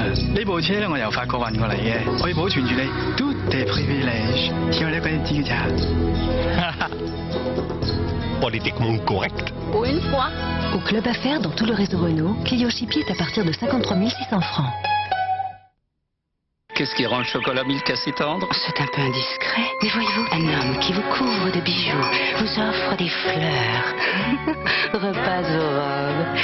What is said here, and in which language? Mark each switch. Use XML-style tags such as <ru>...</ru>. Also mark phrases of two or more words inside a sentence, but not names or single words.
<yue>呢部車咧，我由法國運過嚟嘅，可以保存住你</yue> <fr>tout est privilège，</fr> <yue>只有你一個人知嘅咋。</yue> <fr>Politiquement correct. Pour une fois. Au club affaires dans tout le réseau Renault, Clio Chippy est à partir de 53 600 francs. Qu'est-ce qui rend le chocolat Milka si tendre? C'est un peu indiscret. Mais voyez-vous, un homme qui vous couvre de bijoux, vous offre des fleurs, repasse vos robes.</fr>